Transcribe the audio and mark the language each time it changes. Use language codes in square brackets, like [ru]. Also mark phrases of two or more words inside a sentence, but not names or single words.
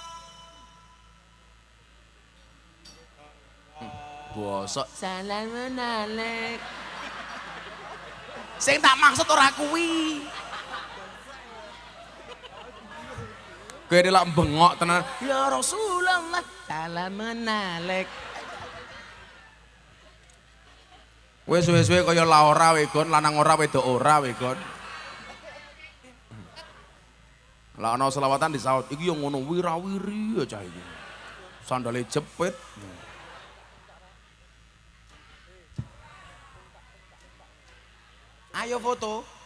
[ar] Bosok سلام عليك. [jv] Sing tak maksud ora kuwi. Kowe lak bengok tenan. [ar] يا رسول الله، سلام عليك. [jv] Wes suwe-suwe kaya la ora wegon, lanang ora wedok ora wegon. Lah ana selawatan disaut, iki yo ngono wirawiri aja iki. Sandale jepit. Ayo foto.